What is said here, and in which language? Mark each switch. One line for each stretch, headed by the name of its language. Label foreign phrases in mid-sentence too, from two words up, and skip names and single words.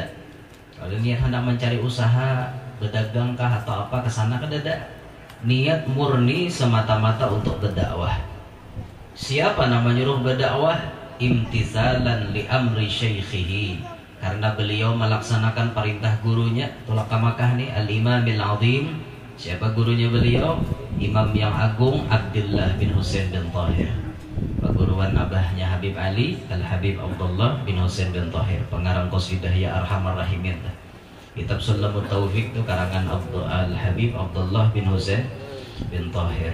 Banjar: Kalau niat hendak mencari usaha, berdagang kah atau apa ke sana kadada.
Indonesian: Niat murni semata-mata untuk berdakwah. Siapa nama nyuruh berdakwah?
Arabic: Imtithalan li amri syaikhihi,
Indonesian: karena beliau melaksanakan perintah gurunya.
Banjar: Tolak ke Makkah ni
Arabic: Al-Imamil Azim.
Indonesian: Siapa gurunya beliau? Imam yang agung Abdullah bin Husain bin Tahir, perguruan abahnya Habib Ali, Al-Habib Abdullah bin Husain bin Tahir, pengarang qasidah Ya Arhamar Rahimin. Kitab Sulamut Taufiq itu karangan Al-Habib Abdullah bin Husain bin Tahir.